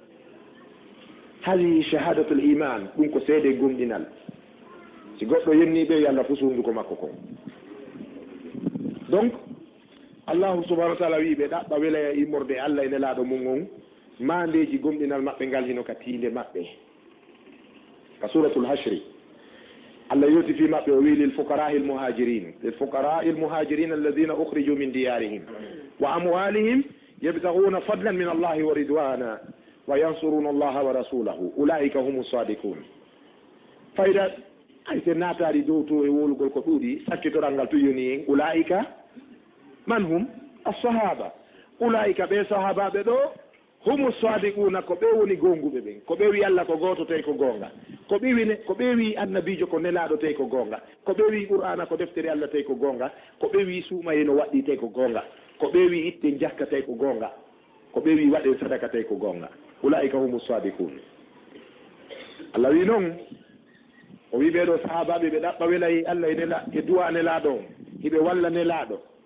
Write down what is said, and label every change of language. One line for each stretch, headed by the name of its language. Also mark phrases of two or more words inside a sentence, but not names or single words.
Fula: hadi
Arabic: شهادة الإيمان
Fula: ɗum ko seede gomɗinal si goɗɗo yenniɓe yo Allah fu sunduko makko kon donc
Arabic: الله سبحانه وتعالى
Fula: wi ɓe ɗaɓɓa welaya immorde Allah e nelaɗo mum on mandeji gomɗinal maɓɓe ngal hino ka tiinde maɓɓe ka suratul hashri Allah yoti fi maɓɓe o wi
Arabic: للفقراء المهاجرين الذين أخرجوا من ديارهم وأموالهم يبتغون فضلا من الله ورضوانا وينصرون الله ورسوله أولئك هم الصادقون
Fula: fayda ayte naataari dow to e wolugol ko ɗuuɗi sakkitoral ngal tuyoni en
Arabic: أولئك من هم الصحابة أولئك
Fula: ɓe sahabaɓe ɗo
Arabic: هم الصادقون
Fula: ko ɓe woni gonguɓe ɓen ko ɓe wi Allah ko goto tawi ko gonga ko ɓe wi annabijo ko nelaɗo tawi ko gonga ko ɓe wi qur'ana ko deftere Allah tawi ko gonga ko ɓe wi suumayeno waɗɗi tawi ko gonga ko ɓe wi itte jakka tawi ko gonga ko ɓe wi waɗe sadaka tawi ko gonga
Arabic: أولئك هم الصادقون
Fula: Allah wi noon o wi ɓeɗo sahabaɓe ɓe ɗaɓɓa welayi Allah e duwa nelaɗo on hiɓe walla nelaɗo